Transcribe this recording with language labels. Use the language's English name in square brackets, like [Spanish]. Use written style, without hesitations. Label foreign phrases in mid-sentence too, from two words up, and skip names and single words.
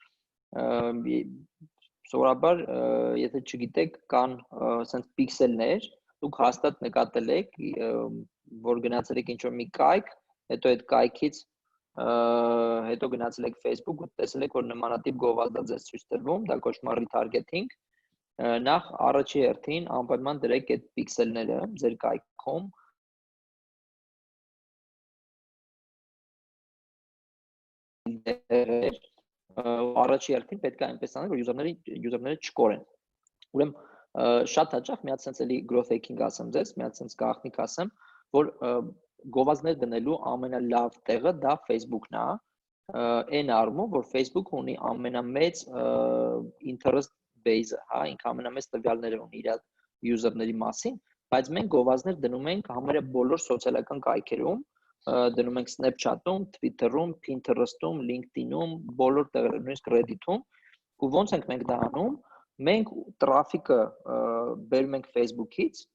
[Armenian] սովորաբար, եթե չգիտեք, կան ասենց պիքսելներ, դուք հաստատ նկատել եք, որ գնացել եք ինչ-որ մի կայք, հետո այդ կայքից հետո գնացել եք Facebook ու տեսել եք, որ նմանատիպ գովազդ է ձեզ ցույց տրվում, դա կոչվում է retargeting։ Նախ առաջի հերթին անպայման դրեք այդ պիքսելները ձեր կայքում, առաջի հերթին պետք է այնպես անել, որ user-ները չկորեն։ Ուրեմն շատ հաճախ մի հատ sense էլի [English] growth hacking [Armenian] ասեմ ձեզ, մի հատ sense գաղտնիք ասեմ, որ գովազդներ դնելու ամենալավ տեղը դա Facebook-ն է, այն առումով, որ Facebook ունի ամենամեծ [English] interest base- [Armenian] ը, հա, ինքը ամենամեծ տվյալները ունի իր user-ների մասին, բայց մենք գովազդներ դնում ենք համարյա բոլոր սոցիալական կայքերում, դնում ենք Snapchat-ում, Twitter-ում, Pinterest-ում, LinkedIn-ում, բոլոր տեղերում, նույնիսկ Reddit-ում, ու ոնց ենք մենք դա անում, մենք տրաֆիկը բերում ենք Facebook-ից,